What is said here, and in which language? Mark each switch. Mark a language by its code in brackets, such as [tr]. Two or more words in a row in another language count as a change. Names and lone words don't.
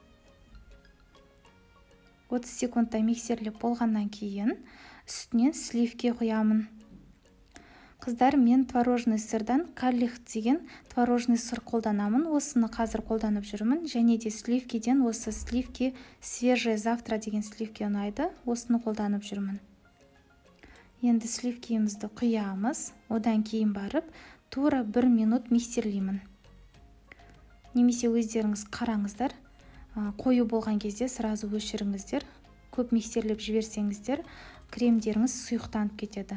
[kk] 30 секундта миксерлеп болғаннан кейін үстінен сливки құямын. Қыздар, мен творожный сырдан каллих деген [ru] творожный сыр [kk] қолданамын. Осыны қазір қолданып жүрмін. Және де сливкиден осы сливки свежее завтра деген сливки ұнайды. Осыны қолданып жүрмін. Енді сливкиімізді құямыз. Одан кейін барып, тура 1 минут миксерлеймін. Немесе өздеріңіз қараңыздар. Қою болған кезде сразу өшіріңіздер. Көп миксерлеп жіберсеңіздер, кремдеріңіз сұйықтанып кетеді.